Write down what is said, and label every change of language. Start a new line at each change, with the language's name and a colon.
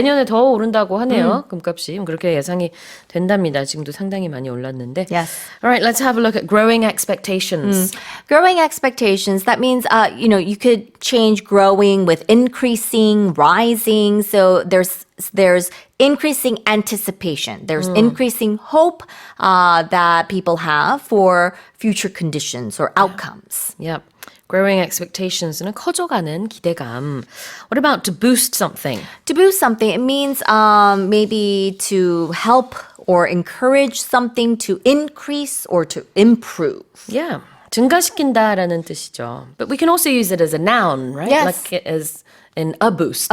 Korean: 내년에 더 오른다고 하네요. 금값이. 그렇게 예상이 된답니다. 지금도 상당히 많이 올랐는데.
English: Yes. All right, let's have a look at growing expectations. Growing expectations, that means, you could change growing with increasing, rising. So there's increasing anticipation. There's increasing hope that people have for future conditions or outcomes. Yep. Growing expectations
Korean: 는 커져가는 기대감.
English: What about to boost something? To boost something, it means maybe to help or encourage something to increase or to improve. Yeah.
Korean: 증가시킨다라는 뜻이죠.
English: But we can also use it as a noun, right? Yes. Like as in a boost.